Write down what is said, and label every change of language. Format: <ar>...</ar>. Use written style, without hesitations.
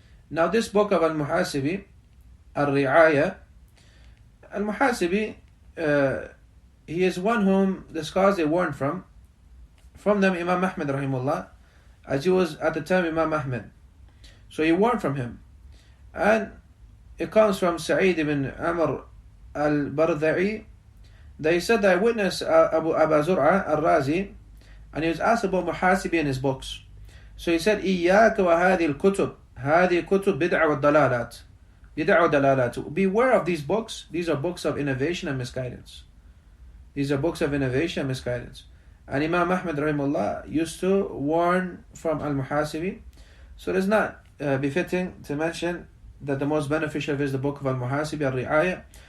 <en>Now this book of Al-Muhasibi Al-Ri'aya, Al-Muhasibi, he is one whom the scholars they warned from them Imam Ahmad rahimullah, as he was at the time Imam Ahmad. So he warned from him. And it comes from Sa'id ibn Amr al-Bardha'i, that he said that I witnessed Abu Zur'a al-Razi, and he was asked about Muhasibi in his books. So he said,</en> <ar>إِيَّاكَ وَهَذِي الْكُتُبِ هَذِي كُتُبْ بِدْعَ وَالضَّلَالَاتِ بِدْعَ وَالضَّلَالَاتِ.</ar> <en>Beware of these books. These are books of innovation and misguidance. These are books of innovation and misguidance. And Imam Ahmad rahimahullah used to warn from Al-Muhasibi. So it is not befitting to mention that the most beneficial is the book of Al-Muhasibi Al-Ri'aya.</en>